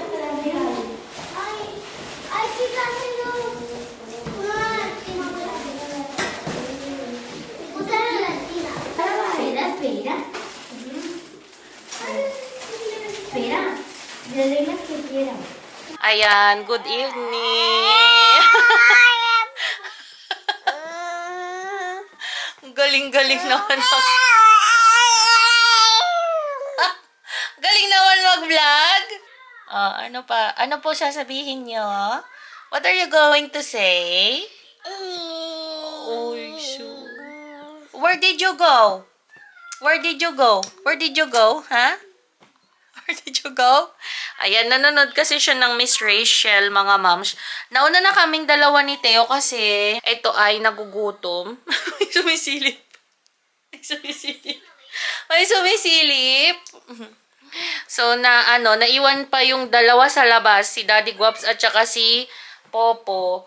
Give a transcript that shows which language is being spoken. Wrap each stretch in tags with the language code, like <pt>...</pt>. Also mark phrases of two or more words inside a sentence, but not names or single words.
<es>Ay, chicas, tengo una latina. Usar la latina. Espera. Espera. Le doy las que quiera.</es> <en>Ayan, good evening!</en> <tl>Galing-galing naman galing naman mag-vlog. Ano po sasabihin nyo?</tl> <en>What are you going to say? Oy, so. Where did you go? Where did you go? Ha? Where did you go?</en> <tl>Ayan, nanonood kasi siya ng Miss Rachel, mga moms. Nauna na kaming dalawa ni Theo kasi ito ay nagugutom. May sumisilip. So, naiwan pa yung dalawa sa labas, si Daddy Guaps at saka si Popo.</tl>